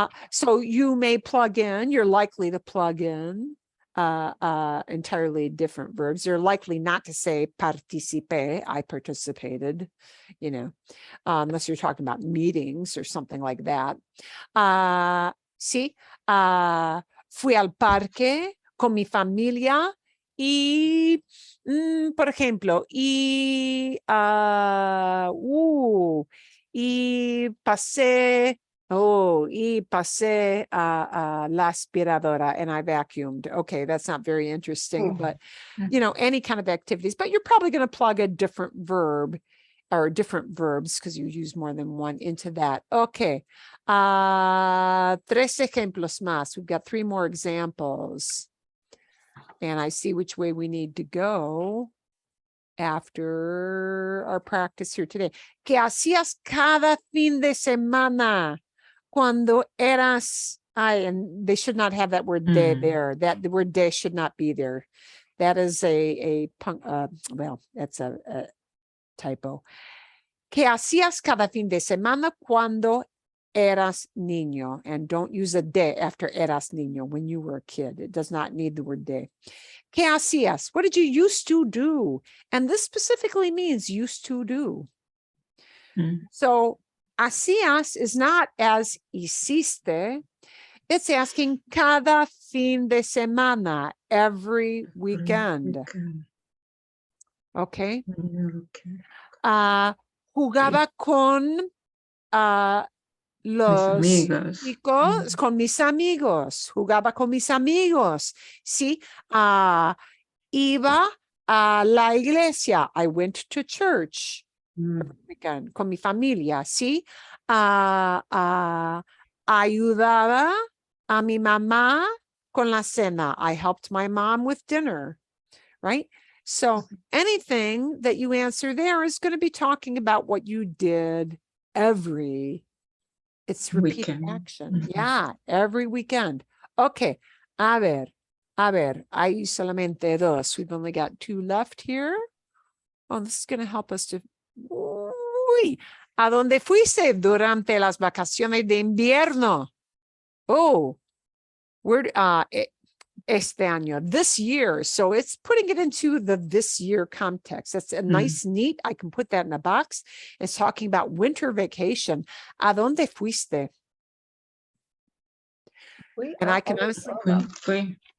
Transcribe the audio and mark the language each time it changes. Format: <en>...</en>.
<en>So you may plug in, you're likely to plug in entirely different verbs. You're likely not to say participé, I participated, unless you're talking about meetings or something like that.</en> <es>Sí, fui al parque con mi familia y, por ejemplo, y pasé la aspiradora</es> <en>and I vacuumed. Okay, that's not very interesting, but any kind of activities, but you're probably going to plug a different verb or different verbs because you use more than one into that. Okay.</en> <es>3 ejemplos más.</es> <en>We've got 3 more examples. And I see which way we need to go after our practice here today.</en> <es>¿Qué hacías cada fin de semana cuando eras?</es> <en>And they should not have that word de there. That the word de should not be there. That is that's a typo.</en> <es>¿Qué hacías cada fin de semana cuando eras niño?</es> <en>And don't use a de after eras niño when you were a kid. It does not need the word de.</en> <es>¿Qué hacías?</es> <en>What did you used to do? And this specifically means used to do. So hacías is not as hiciste. It's asking</en> <es>cada fin de semana,</es> <en>every weekend. Okay.</en> <es>Jugaba con los chicos, con mis amigos. Jugaba con mis amigos. Sí. Iba a la iglesia.</es> <en>I went to church. Every weekend,</en> <es>con mi familia.</es> <en>Sí.</en> <es>Ayudaba a mi mamá con la cena.</es> <en>I helped my mom with dinner. Right? So anything that you answer there is going to be talking about what you did it's repeated action. Yeah, every weekend. Okay.</en> <es>A ver, hay solamente 2.</es> <en>We've only got 2 left here. Oh, this is going to help us to...</en> <es>Uy, ¿a dónde fuiste durante las vacaciones de invierno?</es> <en>Oh, where</en> <es>este año,</es> <en>this year. So it's putting it into the this year context. That's a nice, neat. I can put that in a box. It's talking about winter vacation.</en> <es>¿A dónde fuiste?</es> <en>And I can honestly...</en>